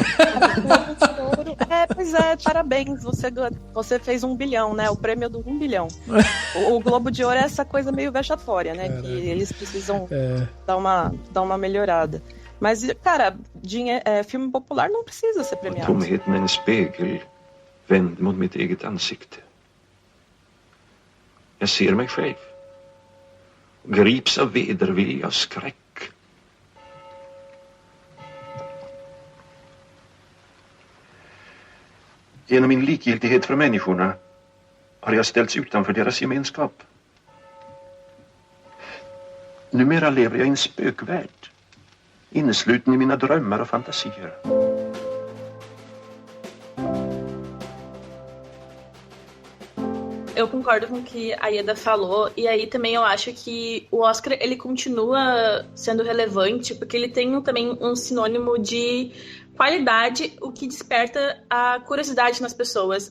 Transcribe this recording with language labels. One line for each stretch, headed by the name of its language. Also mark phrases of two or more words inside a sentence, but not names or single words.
Portuguese: Pois é, parabéns, você fez 1 bilhão, né, o prêmio do 1 bilhão. O Globo de Ouro é essa coisa meio vexatória, né, que eles precisam dar uma melhorada. Mas, cara, filme popular não precisa ser premiado.
Swedish: Tomheten är en spegel vänd mot mitt eget ansikte. Jag ser mig själv. Grips av vedervilja och skräck. Genom min likgiltighet för människorna har jag ställts utanför deras gemenskap. Numera lever jag i en spökvärld. Innesluten i mina drömmar och fantasier.
Portuguese: Eu concordo com o que a Ieda falou, e aí também eu acho que o Oscar, ele continua sendo relevante, porque ele tem também um sinônimo de qualidade, o que desperta a curiosidade nas pessoas.